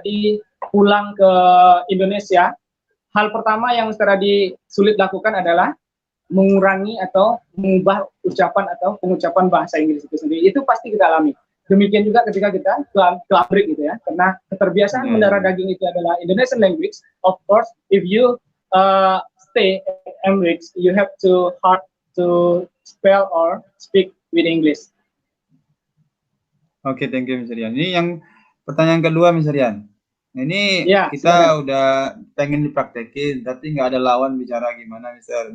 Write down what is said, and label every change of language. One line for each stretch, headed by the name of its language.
Indonesian: Adi pulang ke Indonesia, hal pertama yang Mr. Adi sulit lakukan adalah mengurangi atau mengubah ucapan atau pengucapan bahasa Inggris itu sendiri. Itu pasti kita alami. Demikian juga ketika kita ke Amerika gitu ya, karena keterbiasaan mendarah daging itu adalah Indonesian language.
English: Of course, if you stay in America, you have to hard to spell or speak with English. Oke, thank you Mr. Rian.
Indonesian: Ini yang pertanyaan kedua Mr. Rian. Ini kita udah pengen dipraktekin, tapi nggak ada lawan bicara gimana Mr.